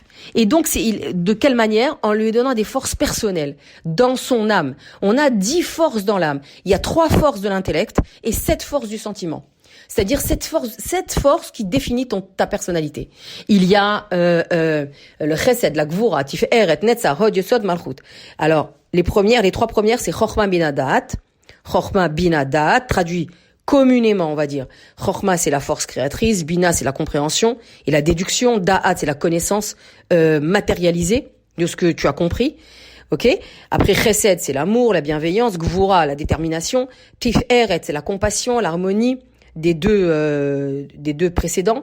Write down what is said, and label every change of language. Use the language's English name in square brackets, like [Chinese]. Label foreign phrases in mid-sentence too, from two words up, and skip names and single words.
[French] Et donc, de quelle manière? En lui donnant des forces personnelles, dans son âme. On a 10 forces dans l'âme. Il y a 3 forces de l'intellect, et 7 forces du sentiment. C'est-à-dire cette force qui définit ta personnalité. Il y a le chesed, la gvura, [Hebrew] תפארת, נצח, הוד, יסוד, מלכות. [French] Alors, les 3 premières, c'est [Hebrew] חכמה בינה דעת. חכמה בינה דעת, [French] traduit communément, on va dire. Chokhmah, c'est la force créatrice, bina, c'est la compréhension, et la déduction, da'at, c'est la connaissance matérialisée de ce que tu as compris. Ok. Après, chesed, c'est l'amour, la bienveillance, gvura, la détermination, tiferet, c'est la compassion, l'harmonie des deux précédents.